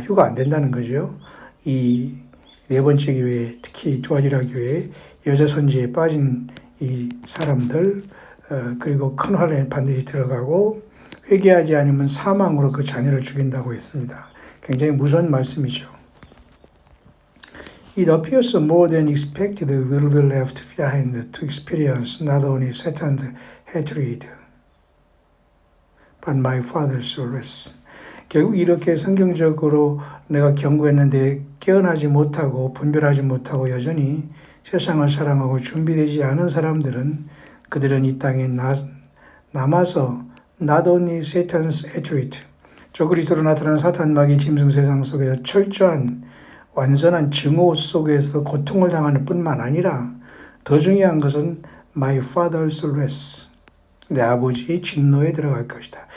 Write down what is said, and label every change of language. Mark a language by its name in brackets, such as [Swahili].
[Korean] 휴가 안 된다는 거죠. 이 네 번째 교회, 특히 두아디라 교회 여자 선지에 빠진 이 사람들, 그리고 큰 환란에 반드시 들어가고 회개하지 않으면 사망으로 그 자녀를 죽인다고 했습니다. 굉장히 무서운 말씀이죠. [English] It appears more than expected will be left behind to experience not only Satan's hatred, but my Father's wrath. [Korean] 결국 이렇게 성경적으로 내가 경고했는데 깨어나지 못하고 분별하지 못하고 여전히 세상을 사랑하고 준비되지 않은 사람들은 그들은 이 땅에 남아서 [English] not only Satan's hatred, [Korean] 저 그리스도로 나타난 사탄 마귀 짐승 세상 속에서 철저한 완전한 증오 속에서 고통을 당하는 뿐만 아니라 더 중요한 것은 [English] my father's wrath, [Korean] 내 아버지의 진노에 들어갈 것이다.